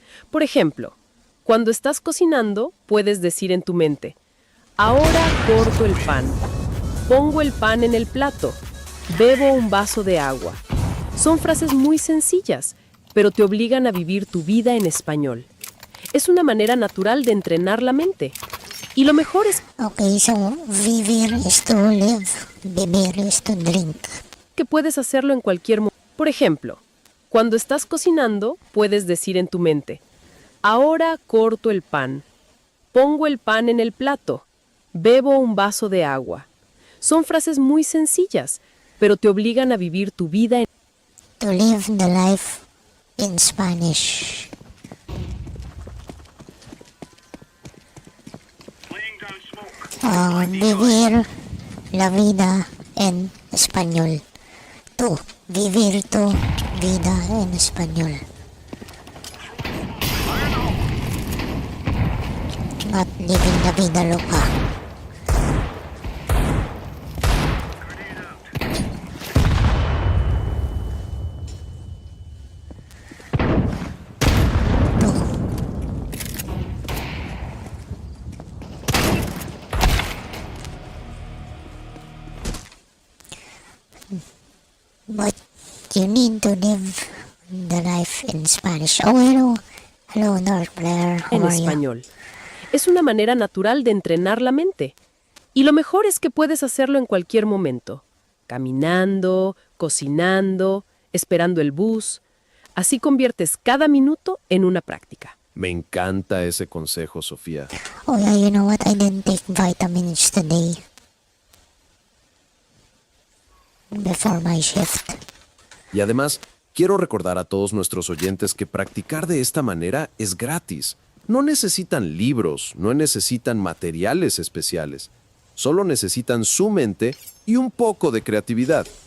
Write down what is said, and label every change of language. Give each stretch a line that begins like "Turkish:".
Spanish: Por ejemplo, cuando estás cocinando, puedes decir en tu mente: ahora corto el pan, pongo el pan en el plato, bebo un vaso de agua. Son frases muy sencillas, pero te obligan a vivir tu vida en español. Es una manera natural de entrenar la mente. Y lo mejor es...
English: Okay, so vivir is to live, beber is to drink.
Spanish: Que puedes hacerlo en cualquier momento. Por ejemplo, cuando estás cocinando, puedes decir en tu mente: ahora corto el pan, pongo el pan en el plato, bebo un vaso de agua. Son frases muy sencillas, pero te obligan a vivir tu vida en...
English: To live the life in Spanish.
Spanish: Vivir la vida en español. Tú, vivir tu vida en español.
English: Not living
Spanish: la vida loca.
English: But you need to live the life in Spanish. Oh, hello. Hello, North Blair. How
Spanish: en
English: are you?
Spanish: español. Es una manera natural de entrenar la mente. Y lo mejor es que puedes hacerlo en cualquier momento. Caminando, cocinando, esperando el bus. Así conviertes cada minuto en una práctica. Me encanta ese consejo, Sofía.
English: Oh, yeah, you know what? I didn't take vitamins today. Before my shift.
Spanish: Y además, quiero recordar a todos nuestros oyentes que practicar de esta manera es gratis. No necesitan libros, no necesitan materiales especiales. Solo necesitan su mente y un poco de creatividad.